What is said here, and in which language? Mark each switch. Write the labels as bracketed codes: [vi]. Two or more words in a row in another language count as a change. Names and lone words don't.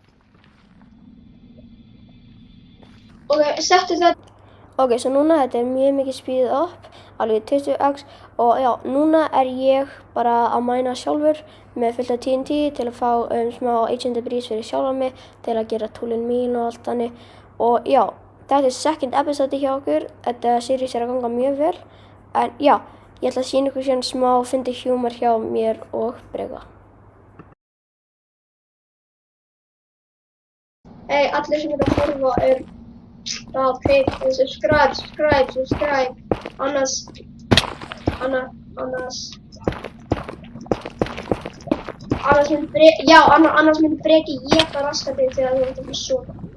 [is] Ok, settu þetta. Ok, svo núna þetta er mjög mikið speedað upp, alveg 20x og já, núna er ég bara að mæna sjálfur með fullt af TNT til að fá smá 800 degrees fyrir sjálfa mig til að gera túlin mín og allt þannig og já, þetta er [en] second episode [is] hjá okkur, þetta series er að ganga mjög vel en já, ég ætla að sýna ykkur síðan smá fyndið humor hjá mér og Breka. Hey, allir sem eru að horfa ok, subscribe, annars myndi Breki éta raskatinn þegar þú ert ekki sofa.